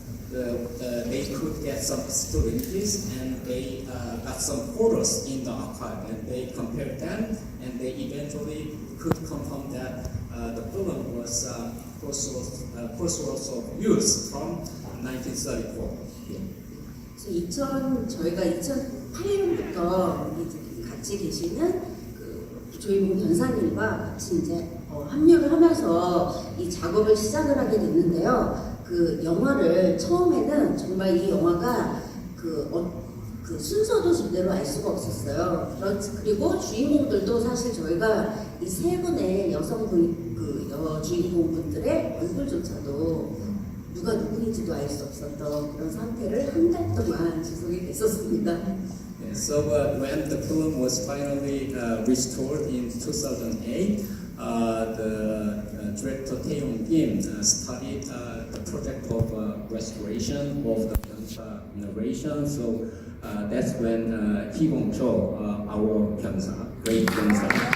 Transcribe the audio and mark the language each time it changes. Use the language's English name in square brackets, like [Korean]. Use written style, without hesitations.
[English] They could get some still images, and they got some photos in the archive, and they compared them, and they eventually could confirm that the film was Crossroads of Youth from 1934. [Korean] 저희가 2008년부터 같이 계시는 조이봉 변사님과 같이 이제 합류를 하면서 이 작업을 시작을 하게 됐는데요. 그 영화를 처음에는 정말 이 영화가 그 순서도 제대로 알 수가 없었어요. 그리고 주인공들도 사실 저희가 이 세 분의 여주인공분들의 얼굴조차도 누가 누구인지도 알 수 없었던 그런 상태를 한 달 동안 지속이 됐었습니다. [English] So when the film was finally restored in 2008, the director Tae-yong Kim started the project of restoration of the film's narration. So that's when he won't show our Byeonsa, great Byeonsa.